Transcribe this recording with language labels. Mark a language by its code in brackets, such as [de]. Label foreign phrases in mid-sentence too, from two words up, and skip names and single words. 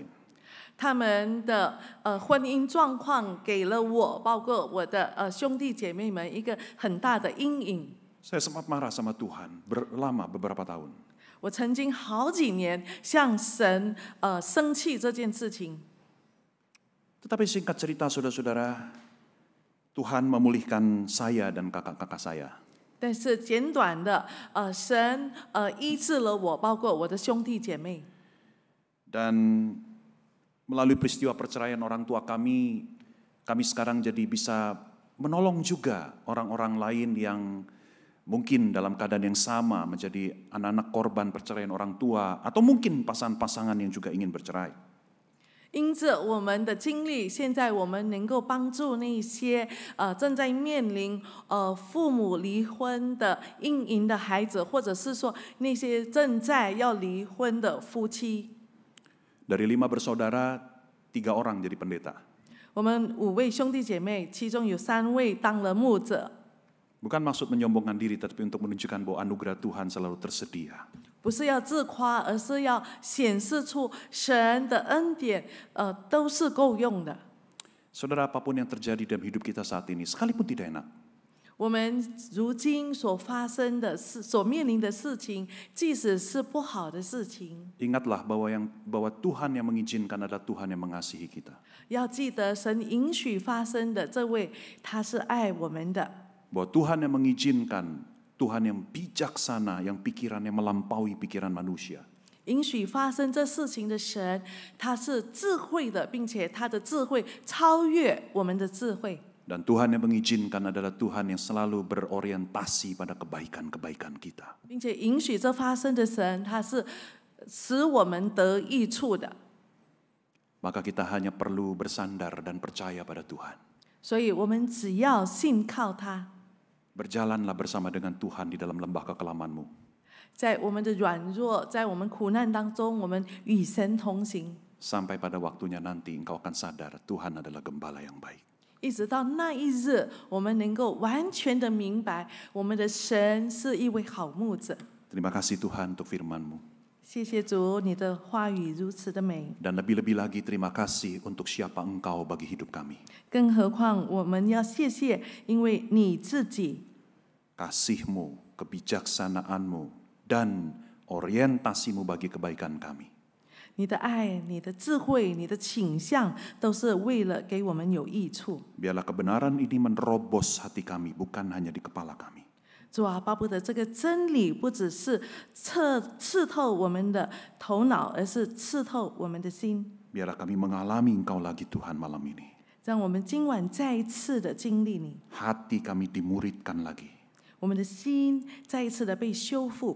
[zh] 他们的婚姻状况给了我，包括我的兄弟姐妹们一个很大的阴影。 [id] Saya sempat marah sama Tuhan lama beberapa tahun. [zh] 我曾经好几年向神生气这件事情。 [id] Tetapi singkat cerita saudara-saudara, Tuhan memulihkan saya dan kakak-kakak saya. [zh] 但是简短的，神医治了我，包括我的兄弟姐妹。 [id] Dan melalui peristiwa perceraian orang tua kami sekarang jadi bisa menolong juga orang-orang lain yang mungkin dalam keadaan yang sama menjadi anak-anak korban perceraian orang tua, atau mungkin pasangan-pasangan yang juga ingin bercerai. [zh] 因着我们的经历，现在我们能够帮助那些正在面临父母离婚的阴影的孩子，或者是说那些正在要离婚的夫妻。 [id] Dari 5 bersaudara, 3 orang jadi pendeta. [zh] 我们5位兄弟姐妹，其中有3位当了牧者。 [id] Bukan maksud menyombongkan diri, tetapi untuk menunjukkan bahwa anugerah Tuhan selalu tersedia. [zh] 不是要自夸，而是要显示出神的恩典，都是够用的。 [id] Saudara, apapun yang terjadi dalam hidup kita saat ini, sekalipun tidak enak, [zh] 我们如今所发生的事、所面临的事情，即使是不好的事情， [id] ingatlah bahwa Tuhan yang mengizinkan adalah Tuhan yang mengasihi kita. [zh] 要记得神允许发生的这位，他是爱我们的。 [id] Bahwa Tuhan yang mengizinkan, Tuhan yang bijaksana, yang pikirannya melampaui pikiran manusia. [zh] 允许发生这事情的神，他是智慧的，并且他的智慧超越我们的智慧。 [id] Dan Tuhan yang mengizinkan adalah Tuhan yang selalu berorientasi pada kebaikan-kebaikan kita. [zh] 并且允许这发生的神，他是使我们得益处的。 [id] Maka kita hanya perlu bersandar dan percaya pada Tuhan. [zh] 所以我们只要信靠他， [id] Berjalanlah bersama dengan Tuhan di dalam lembah kekelamanmu. [zh] 在我们的软弱，在我们苦难当中，我们与神同行， [id] Sampai pada waktunya nanti engkau akan sadar Tuhan adalah gembala yang baik. [zh] 一直到那一日，我们能够完全的明白，我们的神是一位好牧者。 [id] Terima kasih Tuhan untuk firman-Mu. [zh] 谢谢主，你的话语如此的美。 [id] Dan lebih-lebih lagi terima kasih untuk siapa engkau bagi hidup kami. [zh] 更何况我们要谢谢，因为你自己 [id] Kasih-Mu, kebijaksanaanmu, dan orientasimu bagi kebaikan kami. [zh] 你的爱、你的智慧、你的倾向，都是为了给我们有益处。 [id] Biarlah kebenaran ini menerobos hati kami, bukan hanya di kepala kami. [zh] 主啊，巴不得这个真理不只是刺透我们的头脑，而是刺透我们的心。 [id] Biarlah kami mengalami engkau lagi Tuhan malam ini. [zh] 让我们今晚再一次的经历你， [id] Hati kami dimuridkan lagi. [zh] 我们的心再一次的被修复。